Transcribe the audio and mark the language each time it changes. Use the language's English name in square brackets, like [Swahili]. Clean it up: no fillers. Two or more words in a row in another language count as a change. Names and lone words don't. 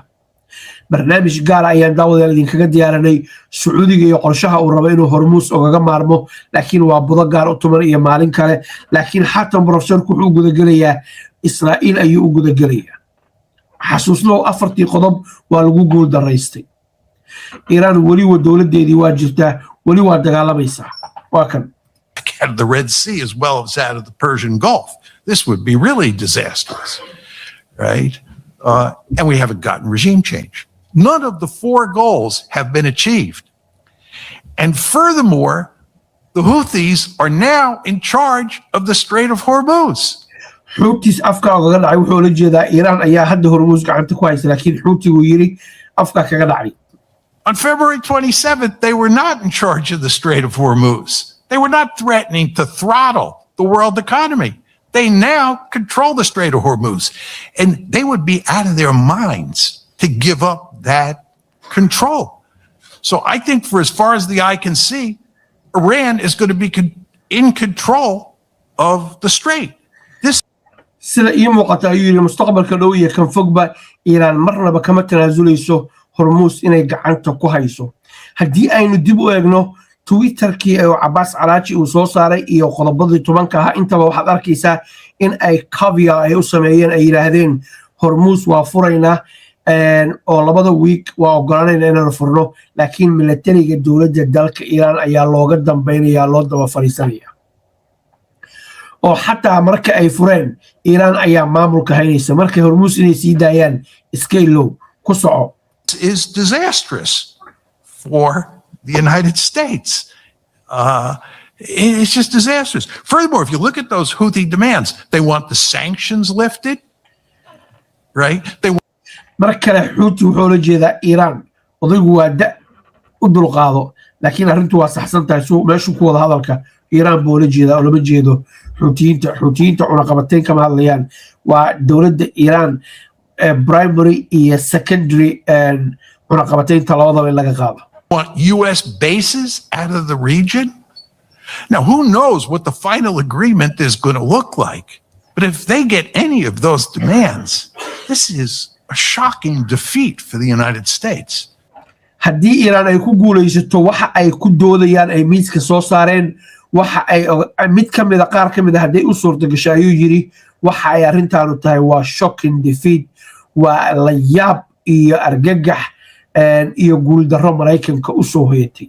[Somali] barnaamij gaar ah ayaan daawadeel idinkaga diyaarinay Sacuudiga iyo qorshaha uu rabo inuu Hormuus ugaga maarmo laakiin waa budo gaar u tuman iyo maalin kale laakiin xataa professorku wuxuu guda gelayaa Israa'iil ayuu u guda gelayaa. xasuusno afartii qodob waa lagu guul daraystay. Iiraan wali waa dowladeedii waa jirtaa wali waa dagaalamaysaa. waa kan [English] Out of the Red Sea as well as out of the Persian Gulf. This would be really disastrous, right? And we haven't gotten regime change. None of the four goals have been achieved. And furthermore, the Houthis are now in charge of the Strait of Hormuz. [Somali] xuutiis afka kaga dhacay wuxuu la jeedaa iiraan ayaa hadda hormuus gacanta ku haysa laakiin xuutigu yiri afka kaga dhacay. [English] On February 27th, they were not in charge of the Strait of Hormuz. They were not threatening to throttle the world economy. They now control the Strait of Hormuz. And they would be out of their minds to give up that control. So I think for as far as the eye can see, Iran is going to be in control of the strait. This [Somali] sida ii muuqata ayuu yiri mustaqbalka dhow iyo kan fogba iiraan marnaba kama tanaasuleyso hormuus inay gacanta ku hayso. haddii aynu dib u eegno twitterkii oo Abbas Araachi uu soo saaray iyo qodobadii 10 ah intaba waxaad arkaysaa in ay caveat ay u sameeyeen ay yiraahdeen hormuus waa furaynaa oo labada week waa ogolaanayna inaan furno laakiin militariga dowladda dalka Iiraan ayaa looga dambeynaya loo daba fariisanaya oo xataa marka ay fureen Iiraan ayaa maamulka haynaysa markay hormuus inay sii daayaan iskaylo ku soco. [English] is disastrous for the United States. It's just disastrous. Furthermore, if you look at those Houthi demands, they want the sanctions lifted, right? They [Somali] markale xuuti wuxuu la jeedaa Iiraan odaygu waa da u dulqaado laakiin arrintu waa saxsan tahay soo meeshu ku wada hadalka Iiraan buu la jeedaa oo lama jeedo xuutiyiinta cunaqabateyn kama hadlayaan waa dowladda Iiraan primary iyo secondary cunaqabateynta labadaba in laga qaado. [English] Want U.S. bases out of the region? Now, who knows what the final agreement is going to look like? But if they get any of those demands, this is a shocking defeat for the United States. [Somali] haddii Iiraan ay ku guulaysato waxa ay ku doodayaan ay miiska soo saareen waxa ay mid kamid qaar kamid haday u suurto gashay ayuu yiri waxa ay arrintaanu tahay waa [English] shocking defeat [Somali] waa la yaab iyo argagax iyo guul darro Mareykanka u soo hoyatay.